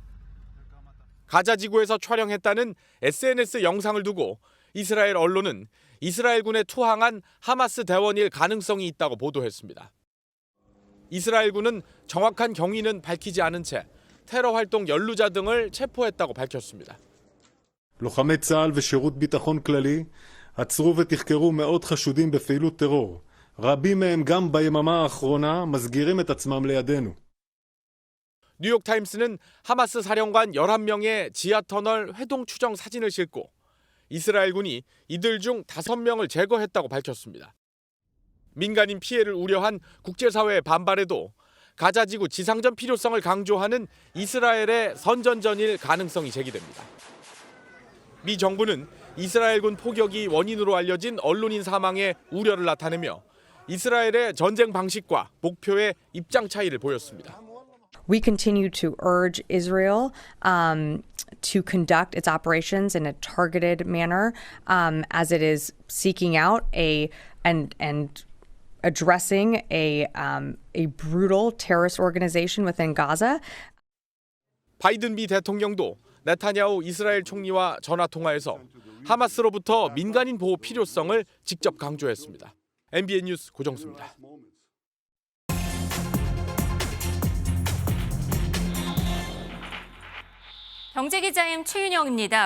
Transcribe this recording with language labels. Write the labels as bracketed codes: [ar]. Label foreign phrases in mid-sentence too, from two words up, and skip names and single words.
[ko] 가자 지구에서 촬영했다는 SNS 영상을 두고 이스라엘 언론은 이스라엘군에 투항한 하마스 대원일 가능성이 있다고 보도했습니다. 이스라엘군은 정확한 경위는 밝히지 않은 채 테러 활동 연루자 등을 체포했다고 밝혔습니다. [he] לוחמי צה"ל ושירות ביטחון כללי עצרו ותחקרו מאות חשודים בפעילות טרור. רבים מהם גם ביממה האחרונה מסגירים את עצמם לידינו. [ko] 뉴욕타임스는 하마스 사령관 11명의 지하터널 회동 추정 사진을 싣고 이스라엘군이 이들 중 5명을 제거했다고 밝혔습니다. 민간인 피해를 우려한 국제사회의 반발에도 가자지구 지상전 필요성을 강조하는 이스라엘의 선전전일 가능성이 제기됩니다. 미 정부는 이스라엘군 포격이 원인으로 알려진 언론인 사망에 우려를 나타내며 이스라엘의 전쟁 방식과 목표의 입장 차이를 보였습니다. [en] We continue to urge Israel to conduct its operations in a targeted manner as it is seeking out and addressing a brutal terrorist organization within Gaza. [ko] 바이든 미 대통령도 네타냐후 이스라엘 총리와 전화 통화에서 하마스로부터 민간인 보호 필요성을 직접 강조했습니다. MBN 뉴스 고정수입니다. 경제기자임 최윤영입니다.